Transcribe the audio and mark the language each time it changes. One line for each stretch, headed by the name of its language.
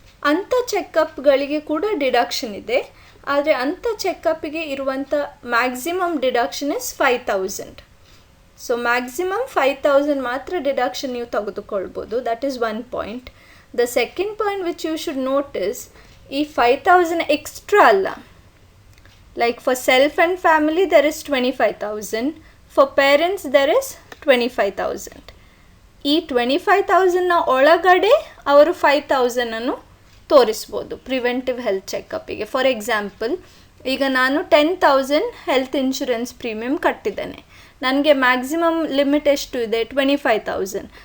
Kannada: ಅಂಥ ಚೆಕಪ್ಗಳಿಗೆ ಕೂಡ ಡಿಡಕ್ಷನ್ ಇದೆ. ಆದರೆ ಅಂಥ ಚೆಕಪ್ಪಿಗೆ ಇರುವಂಥ maximum deduction is 5,000. So maximum 5,000 ಮಾತ್ರ ಡಿಡಕ್ಷನ್ ನೀವು ತೆಗೆದುಕೊಳ್ಬೋದು.
English: That is one point. The second point which you should notice,
Kannada: ಈ 5,000 ಎಕ್ಸ್ಟ್ರಾ ಅಲ್ಲ.
English: Like for self and family there is 25,000. For parents there is 25,000.
Kannada: ಈ 25,000ನ ಒಳಗಡೆ ಅವರು 5,000ಅನ್ನು ತೋರಿಸ್ಬೋದು ಪ್ರಿವೆಂಟಿವ್ ಹೆಲ್ತ್ ಚೆಕಪ್ಪಿಗೆ. ಫಾರ್ ಎಕ್ಸಾಂಪಲ್, ಈಗ ನಾನು 10,000 ಹೆಲ್ತ್ ಇನ್ಶೂರೆನ್ಸ್ ಪ್ರೀಮಿಯಮ್ ಕಟ್ಟಿದ್ದೇನೆ. ನನಗೆ ಮ್ಯಾಕ್ಸಿಮಮ್ ಲಿಮಿಟ್ ಎಷ್ಟು ಇದೆ? 25,000.